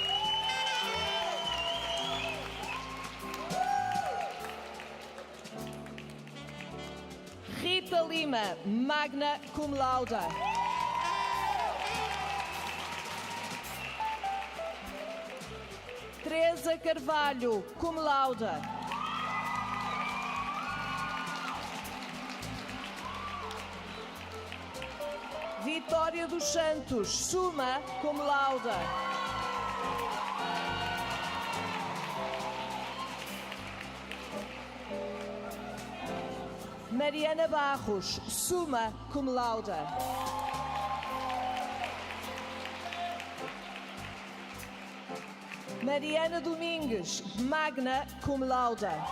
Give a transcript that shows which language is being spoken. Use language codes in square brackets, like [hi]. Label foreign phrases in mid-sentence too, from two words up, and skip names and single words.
[la] Rita Lima, magna cum laude. Teresa Carvalho, cum laude. Vitória dos Santos, summa cum laude. Mariana Barros, summa cum laude. Mariana Domingues, magna cum laude.